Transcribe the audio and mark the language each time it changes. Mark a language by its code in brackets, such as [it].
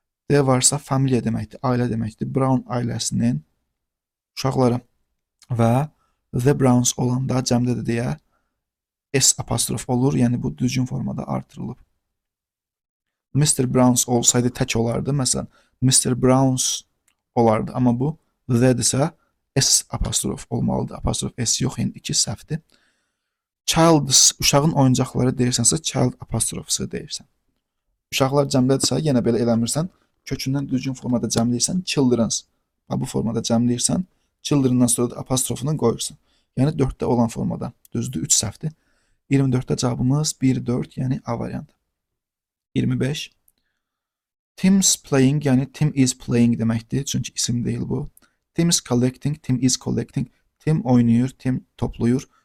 [az] D varsa familiya deməkdir, ailə deməkdir. Brown ailəsinin uşaqları və The Browns olanda cəmdədir deyə S apostrof olur, yəni bu düzgün formada artırılıb. Mr. Browns olsaydı tək olardı, məsələn, Mr. Browns olardı, amma bu The-dirsə S apostrof olmalıdır. Apostrof S yox, yəni 2 səhvdir. Child's, uşağın oyuncaqları deyirsənsə, child apostrofsu deyirsən. Uşaqlar cəmlədirsə, yenə belə eləmirsən, kökündən düzgün formada cəmləyirsən, children's. Bu formada cəmləyirsən, children'dan sonra da apostrofunu qoyursan. Yəni 4-də olan formada. Düzdür, 3 səhvdir. 24-də cavabımız 1-4, yəni A variantı. 25. [en] Tim's playing, [az] yəni [en] Tim is playing [az] deməkdir, çünki isim deyil bu. [en] Tim is collecting, Tim is collecting. [az] Tim oynayır, Tim toplayır.